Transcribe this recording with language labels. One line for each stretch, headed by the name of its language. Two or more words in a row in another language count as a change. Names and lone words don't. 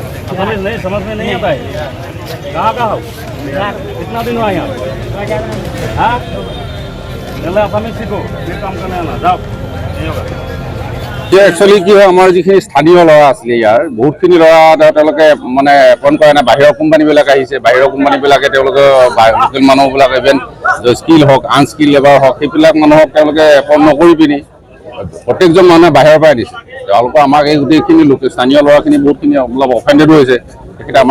Hindi: असमीज नहीं समझ में नहीं आता है। कहाँ का हो? कितना दिन हुआ यहाँ? हाँ पहले असमीज सीखो फिर काम करने आना। जाओ नहीं होगा।
Assamese: এতিয়া একচুৱেলি কি হয় আমাৰ যিখিনি স্থানীয় ল'ৰা আছিলে ইয়াৰ বহুতখিনি ল'ৰা তেওঁলোকে মানে এপইণ্ট কৰা নাই বাহিৰৰ কোম্পানীবিলাক আহিছে বাহিৰৰ কোম্পানীবিলাকে তেওঁলোকে লোকেল মানুহবিলাক ইভেন স্কিল হওক
English: unskilled labour
Assamese: হওক সেইবিলাক মানুহক তেওঁলোকে এপইণ্ট নকৰি পিনি প্ৰত্যেকজন মানুহে বাহিৰৰ পৰাই দিছে তেওঁলোকে আমাক এই গোটেইখিনি স্থানীয় ল'ৰাখিনি বহুতখিনি অলপ অফেণ্ডেডো হৈছে তেখেতে আমাৰ